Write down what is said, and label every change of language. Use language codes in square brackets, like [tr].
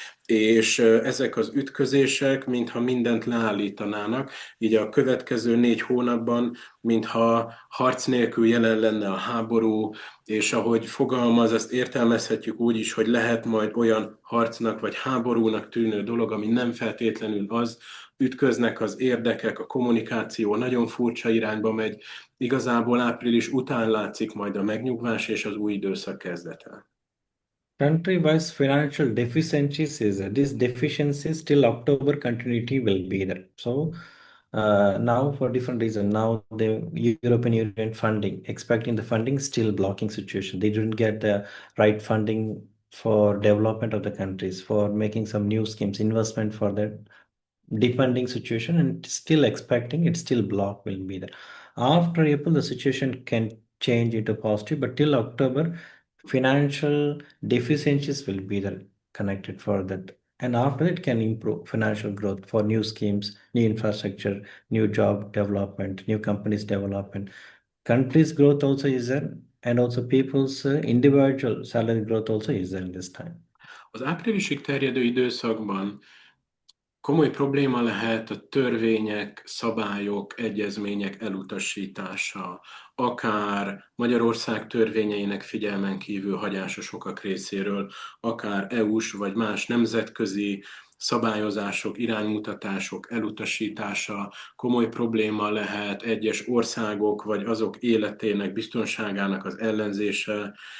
[hu] És ezek az ütközések, mintha mindent leállítanának, így a következő 4 hónapban, mintha harc nélkül jelen lenne a háború, és ahogy fogalmaz, ezt értelmezhetjük úgy is, hogy lehet majd olyan harcnak vagy háborúnak tűnő dolog, ami nem feltétlenül az, ütköznek az érdekek, a kommunikáció nagyon furcsa irányba megy. Igazából április után látszik majd a megnyugvás és az új időszak kezdete. [en] Country-wise financial deficiencies is there. This deficiencies till October continuity will be there. So Now for different reasons. Now the European Union funding, expecting the funding, still blocking situation. They didn't get the right funding for development of the countries, for making some new schemes, investment for the depending situation, and still expecting it still block will be there. After April, the situation can change into positive, but till October, financial deficiencies will be there connected for that. And after it can improve financial growth for new schemes, new infrastructure, new job development, new companies development. Countries growth also is there, and also people's individual salary growth also is there in this time. [hu] Az áprilisig terjedő időszakban komoly probléma lehet a törvények, szabályok, egyezmények elutasítása, akár Magyarország törvényeinek figyelmen kívül hagyása sokak részéről, akár EU-s vagy más nemzetközi szabályozások, iránymutatások elutasítása, komoly probléma lehet egyes országok vagy azok életének, biztonságának az ellenzése,